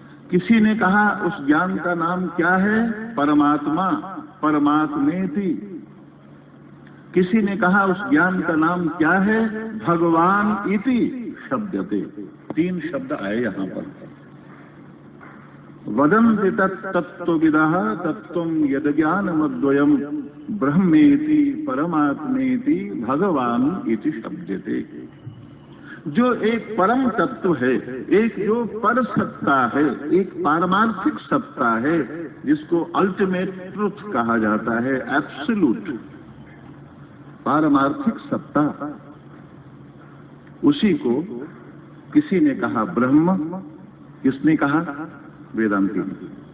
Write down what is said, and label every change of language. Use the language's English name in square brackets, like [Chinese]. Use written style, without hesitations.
[Hindi] किसी ने कहा उस ज्ञान का नाम क्या है, परमात्मा, परमात्मेति। किसी ने कहा उस ज्ञान का नाम क्या है, [Sanskrit] भगवान इति शब्दते। [Hindi] तीन शब्द आए यहां पर। [Sanskrit] वदन्ति तत्त्वविदः तत्त्वं यद् ज्ञानमद्वयम् ब्रह्मेति परमात्मेति भगवान इति शब्दते। [Hindi] जो एक परम तत्व है, एक जो पर सत्ता है, एक पारमार्थिक सत्ता है, जिसको अल्टीमेट ट्रुथ कहा जाता है, एब्सोल्यूट पारमार्थिक सत्ता, उसी को किसी ने कहा ब्रह्म। किसने कहा? वेदांती ने।